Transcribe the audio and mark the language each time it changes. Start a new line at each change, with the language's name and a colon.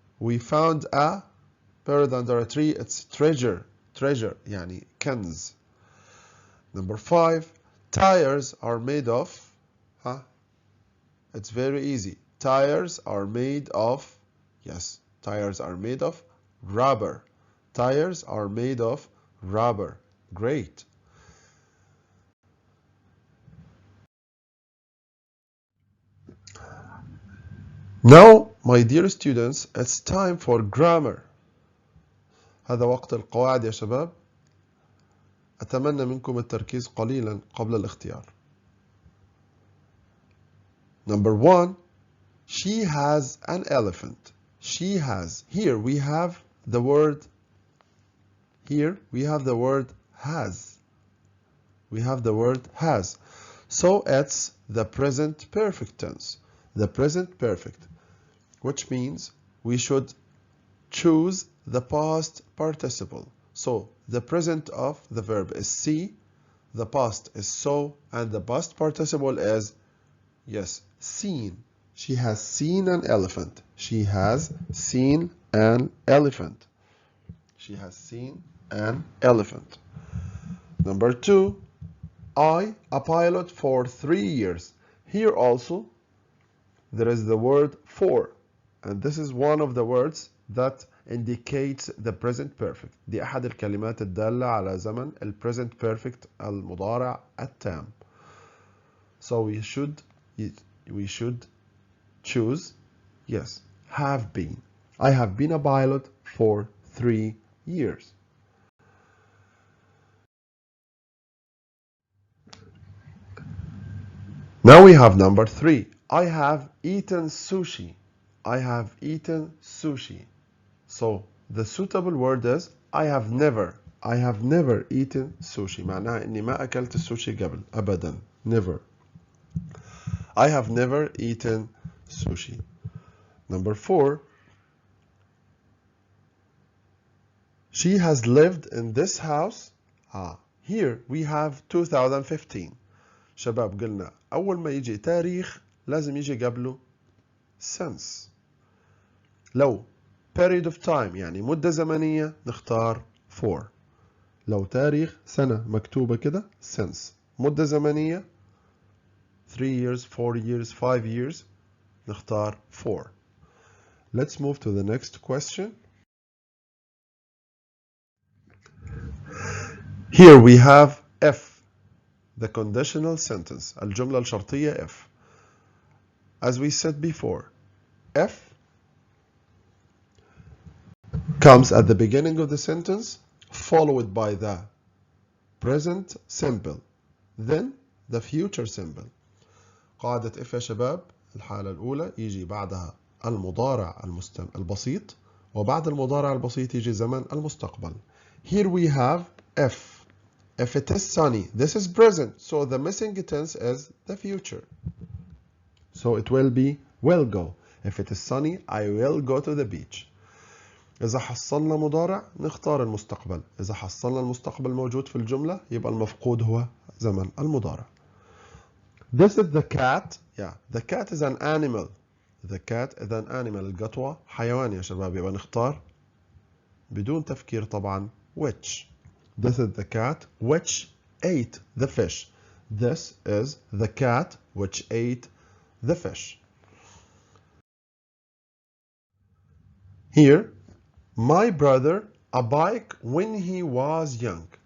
English: We found a bird under a tree. It's treasure.
Arabic: Treasure يعني كنز.
English: Number 5. Tires are made of, it's very easy. Tires are made of, yes, tires are made of rubber. Tires are made of rubber. Great. Now, my dear students, it's time for grammar.
Arabic: هذا وقت القواعد يا شباب. أتمنى منكم التركيز قليلا قبل الاختيار.
English: Number 1. She has an elephant. She has. Here we have the word has. We have the word has. So it's the present perfect tense. The present perfect, which means we should choose the past participle. So the present of the verb is see, the past is saw, and the past participle is, yes, seen. She has seen an elephant. She has seen an elephant. She has seen an elephant. Number 2. I, a pilot for 3 years. Here also, there is the word for, and this is one of the words that indicates the present perfect.
Arabic: دي أحد الكلمات الدالة على زمن ال present perfect المضارع التام.
English: So we should choose, yes, have been. I have been a pilot for 3 years. Now we have number 3. I have eaten sushi. I have eaten sushi. So the suitable word is I have never. I have never eaten sushi.
Arabic: معناها إني ما أكلت السوشي قبل أبدا.
English: Never. I have never eaten sushi. Number 4. She has lived in this house. Here we have 2015.
Arabic: شباب قلنا أول ما يجي تاريخ لازم يجي قبله since. لو
English: period of time
Arabic: يعني مدة زمنية نختار for. لو تاريخ سنة مكتوبة كده since. مدة زمنية 3 years, 4 years, 5 years نختار for.
English: Let's move to the next question. Here we have if, the conditional sentence,
Arabic: الجملة الشرطية
English: if. As we said before, if comes at the beginning of the sentence, followed by the present simple, then the future simple.
Arabic: قاعدة if يا شباب الحالة الأولى يجي بعدها المضارع البسيط، وبعد المضارع البسيط يجي زمن المستقبل.
English: Here we have if. If it is sunny, this is present, so the missing tense is the future. So it will be will go. If it is sunny, I will go to the beach.
Arabic: إذا حصلنا مضارع نختار المستقبل. إذا حصلنا المستقبل موجود في الجملة يبقى المفقود هو زمن المضارع.
English: This is the cat. Yeah, the cat is an animal. The cat is an animal.
Arabic: القطوة حيوان يا شباب. يبقى نختار بدون تفكير طبعا which.
English: This is the cat which ate the fish. This is the cat which ate the fish. Here, my brother a bike when he was young.